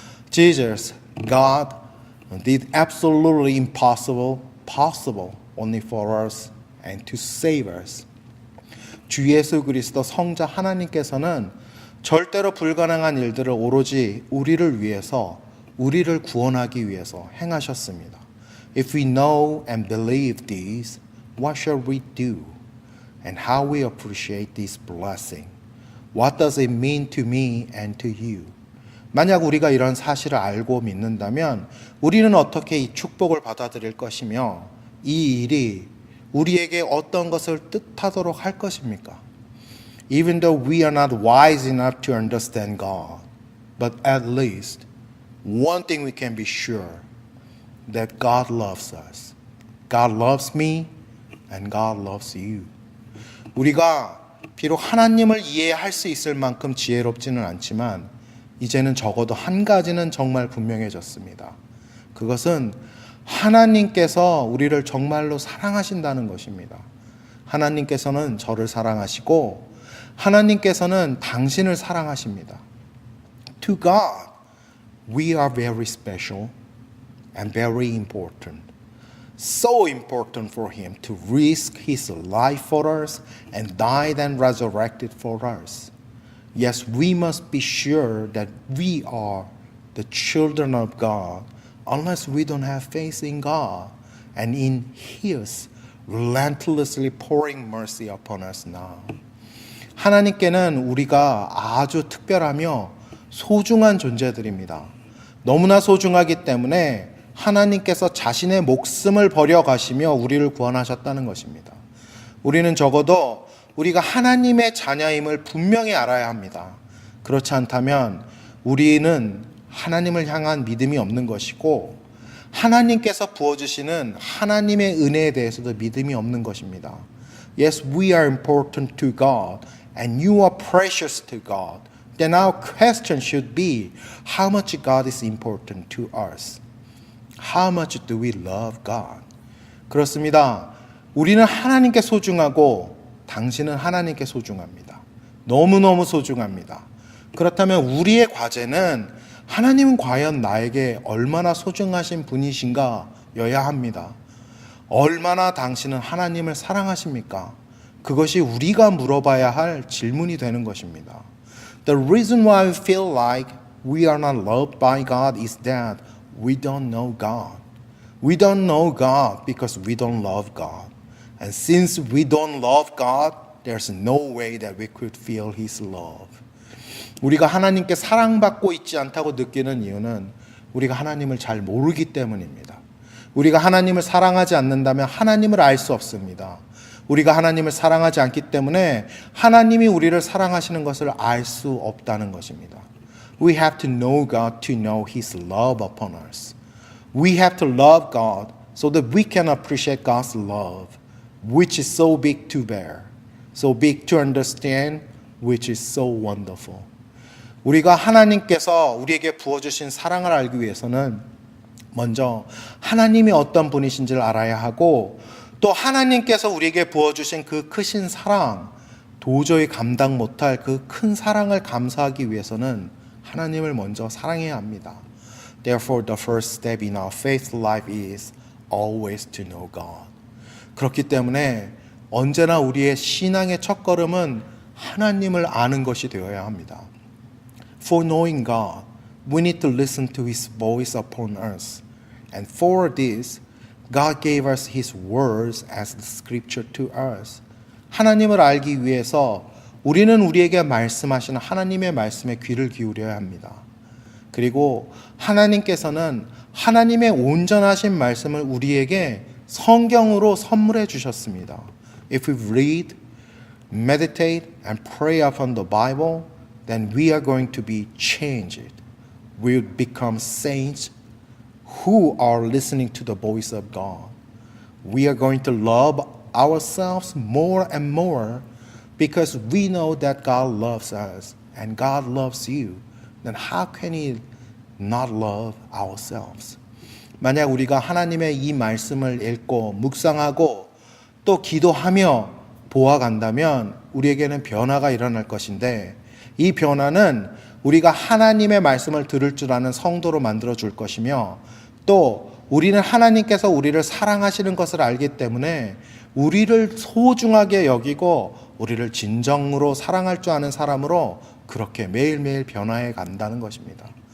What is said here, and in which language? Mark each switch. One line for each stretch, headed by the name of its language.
English: Jesus, God did absolutely impossible, possible only for us and to save us.
Korean: 주 예수 그리스도 성자 하나님께서는 절대로 불가능한 일들을 오로지 우리를 위해서 우리를 구원하기 위해서 행하셨습니다.
English: If we know and believe this, what shall we do? And how we appreciate this blessing? What does it mean to me and to you?
Korean: 만약 우리가 이런 사실을 알고 믿는다면 우리는 어떻게 이 축복을 받아들일 것이며 이 일이 우리에게 어떤 것을 뜻하도록 할 것입니까?
English: Even though we are not wise enough to understand God, but at least one thing we can be sure, that God loves us. God loves me and God loves you.
Korean: 우리가 비록 하나님을 이해할 수 있을 만큼 지혜롭지는 않지만 이제는 적어도 한 가지는 정말 분명해졌습니다. 그것은 하나님께서 우리를 정말로 사랑하신다는 것입니다. 하나님께서는 저를 사랑하시고 하나님께서는 당신을 사랑하십니다.
English: To God, we are very special and very important. So important for him to risk his life for us and died and resurrected for us. Yes, we must be sure that we are the children of God unless we don't have faith in God and in his relentlessly pouring mercy upon us now.
Korean: 하나님께는 우리가 아주 특별하며 소중한 존재들입니다. 너무나 소중하기 때문에 하나님께서 자신의 목숨을 버려가시며 우리를 구원하셨다는 것입니다. 우리는 적어도 우리가 하나님의 자녀임을 분명히 알아야 합니다. 그렇지 않다면 우리는 하나님을 향한 믿음이 없는 것이고 하나님께서 부어주시는 하나님의 은혜에 대해서도 믿음이 없는 것입니다.
English: Yes, we are important to God and you are precious to God. Then our question should be, how much God is important to us? How much do we love God?
Korean: 그렇습니다. 우리는 하나님께 소중하고 당신은 하나님께 소중합니다. 너무너무 소중합니다. 그렇다면 우리의 과제는 하나님은 과연 나에게 얼마나 소중하신 분이신가 여야 합니다. 얼마나 당신은 하나님을 사랑하십니까? 그것이 우리가 물어봐야 할 질문이 되는 것입니다.
English: The reason why we feel like we are not loved by God is that we don't know God. We don't know God because we don't love God. And since we don't love God, there's no way that we could feel His love.
Korean: 우리가 하나님께 사랑받고 있지 않다고 느끼는 이유는 우리가 하나님을 잘 모르기 때문입니다. 우리가 하나님을 사랑하지 않는다면 하나님을 알 수 없습니다. 우리가 하나님을 사랑하지 않기 때문에 하나님이 우리를 사랑하시는 것을 알 수 없다는 것입니다.
English: We have to know God to know His love upon us. We have to love God so that we can appreciate God's love, which is so big to bear, so big to understand, which is so wonderful.
Korean: 우리가 하나님께서 우리에게 부어주신 사랑을 알기 위해서는 먼저 하나님이 어떤 분이신지를 알아야 하고 또 하나님께서 우리에게 부어주신 그 크신 사랑, 도저히 감당 못할 그 큰 사랑을 감사하기 위해서는 하나님을 먼저 사랑해야 합니다.
English: Therefore, the first step in our faith life is always to know God.
Korean: 그렇기 때문에 언제나 우리의 신앙의 첫걸음은 하나님을 아는 것이 되어야 합니다.
English: For knowing God, we need to listen to His voice upon us. And for this, God gave us His words as the scripture to us.
Korean: 하나님을 알기 위해서 우리는 우리에게 말씀하시는 하나님의 말씀에 귀를 기울여야 합니다. 그리고 하나님께서는 하나님의 온전하신 말씀을 우리에게 성경으로 선물해 주셨습니다.
English: If we read, meditate, and pray upon the Bible, then we are going to be changed. We will become saints who are listening to the voice of God. We are going to love ourselves more and more because we know that God loves us and God loves you. Then how can He not love ourselves?
Korean: 만약 우리가 하나님의 이 말씀을 읽고 묵상하고 또 기도하며 보아간다면 우리에게는 변화가 일어날 것인데 이 변화는 우리가 하나님의 말씀을 들을 줄 아는 성도로 만들어 줄 것이며 또 우리는 하나님께서 우리를 사랑하시는 것을 알기 때문에 우리를 소중하게 여기고 우리를 진정으로 사랑할 줄 아는 사람으로 그렇게 매일매일 변화해 간다는 것입니다.